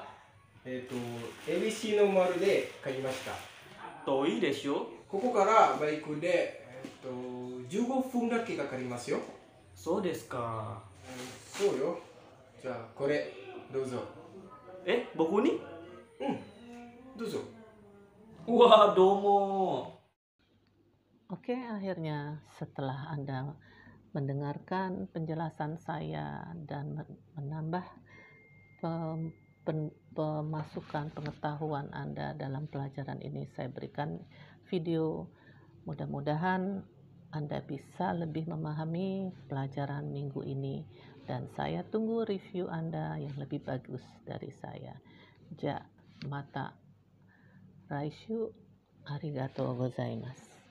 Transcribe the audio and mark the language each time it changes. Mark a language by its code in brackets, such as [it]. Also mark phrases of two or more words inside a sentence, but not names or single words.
[ja] ABC の丸で買いました。遠いでしょ？ここからバイクで、15分だけかかりますよ。そうですか。そうよ。じゃあこれどうぞ。僕に？どうぞ。 [id] Wah, domo. Oke, akhirnya setelah Anda mendengarkan penjelasan saya dan menambah pemasukan pengetahuan Anda dalam pelajaran ini, saya berikan video. Mudah-mudahan Anda bisa lebih memahami pelajaran minggu ini, dan saya tunggu review Anda yang lebih bagus dari saya. [ja] じゃ、また来週、ありがとうございます.